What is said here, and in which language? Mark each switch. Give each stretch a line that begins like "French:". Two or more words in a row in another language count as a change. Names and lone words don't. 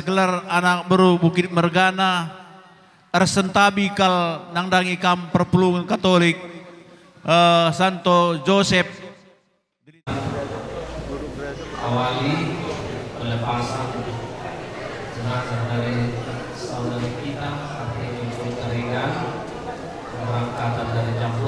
Batak Karo: gelar anak beru Bukit Mergana, Arsentabi kal nangdangi kam perpulungan Katolik, Santo Joseph.
Indonesian: Awali pelepasan jenazah dari saudara kita Artemi Puteringan, keberangkatan dari Jambut.